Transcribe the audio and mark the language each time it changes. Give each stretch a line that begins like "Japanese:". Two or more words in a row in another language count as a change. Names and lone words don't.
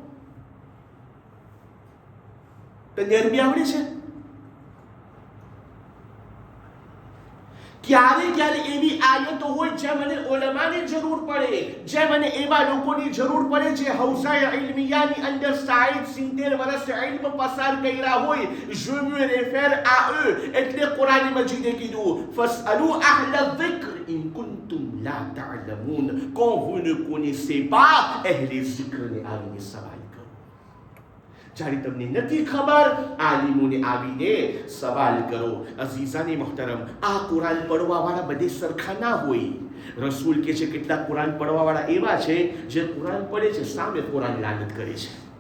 Gujarati: તને અરબી આવડે છે? ક્યારે એવી આયતો હોય જ્યાં મને ઉલમાની જરૂર પડે, જ્યાં મને એવા લોકોની જરૂર પડે જે હૌસાએ ઇલ્મિયાની અંદર 60-70 વર્ષ ઇલ્મ પસાર કર્યા હોય.
French: je me réfère à eux.
Gujarati: એટલે કુરાન મજીદે કીધું
Arabic: فاسألوا أهل الذكر إن كنتم لا تعلمون.
French: quand vous ne connaissez pas,
Gujarati: અહેલે ઝિક્રને આવીને સવાલ કરો. જ્યારે તમને નથી ખબર, આલિમોને આવીને સવાલ કરો. અઝીઝાને મુહતરમ, આ કુરાન પડવાવાળા બધે સરખા ના હોય. રસૂલ કે છે કેટલાક કુરાન પડવાવાળા એવા છે જે કુરાન પડે છે સામે કુરાન લાનત કરે છે.